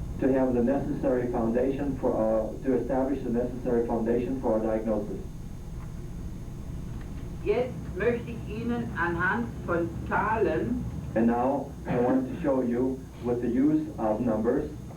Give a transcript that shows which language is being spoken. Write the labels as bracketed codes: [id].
[en] to have the necessary foundation to establish the necessary foundation for our diagnosis. [de] Jetzt möchte ich Ihnen anhand von Zahlen [en] And now I want to show you with the use of numbers